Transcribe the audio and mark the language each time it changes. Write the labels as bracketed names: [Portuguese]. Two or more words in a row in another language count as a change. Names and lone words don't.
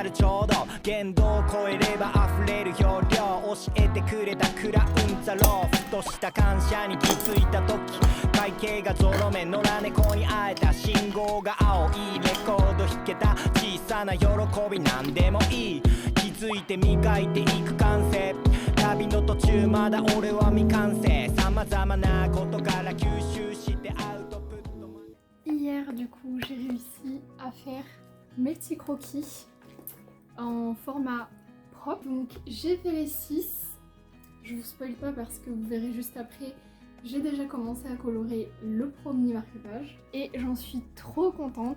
[Japanese] るちょうど限度を超えれば溢れる容量教えてくれたクラウンザローふとした感謝に気づいた時会計がゾロ目野良猫に会えた信号が青いレコード弾けた小さな喜びなんでもいい気づいて磨いていく感性旅の途中まだ俺は未完成様々なことから吸収してアウトプット [French] Hier du coup j'ai réussi à faire mes petits croquis en format propre. Donc j'ai fait les 6. Je vous spoil pas parce que vous verrez juste après. J'ai déjà commencé à colorer le premier marque-page et j'en suis trop contente.